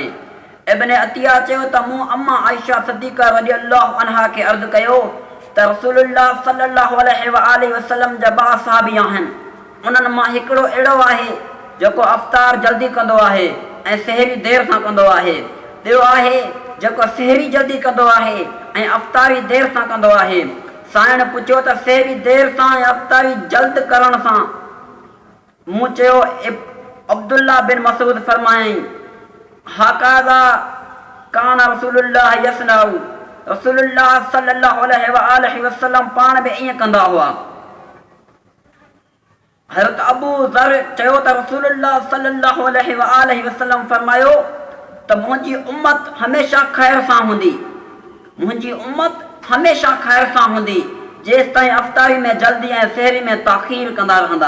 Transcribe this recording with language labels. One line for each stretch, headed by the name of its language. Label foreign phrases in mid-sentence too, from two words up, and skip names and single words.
Sindhi: इब्न अतिया चयो त मूं अम्मा आयशा सिद्दीक़ा
Arabic: رضي الله عنها
Sindhi: खे अर्ज़ कयो त रसूलुल्लाह
Arabic: صلى الله عليه وسلم
Sindhi: जा ॿ सहाबी आहिनि, उन्हनि मां हिकिड़ो अहिड़ो आहे जेको अफ़्तार जल्दी कंदो आहे ऐं सहरी देर सां कंदो आहे। ॿियो आहे जेको सहरी जल्दी कंदो आहे ऐं अफ़्तारी देर सां कंदो आहे। साइण पुछियो त सहरी देर सां ऐं अफ़्तारी जल्द करण सां? मूं चयो, अब्दुल्ला बिन मसूद फरमायईं,
Arabic: هكذا كان رسول الله يصنع.
Sindhi: रसूलुल्लाह
Arabic: صلى الله عليه وسلم
Sindhi: पाण बि ईअं कंदा हुआ। हज़रत अबू ज़र चयो त रसूलुल्लाह
Arabic: صلى الله عليه وسلم
Sindhi: फरमायो त मुंहिंजी उम्मत हमेशा ख़ैर सां हूंदी। मुंहिंजी उम्मत हमेशा ख़ैर सां हूंदी जेसि ताईं अफ़्तारी में जल्दी ऐं सहरी में ताख़ीर कंदा रहंदा।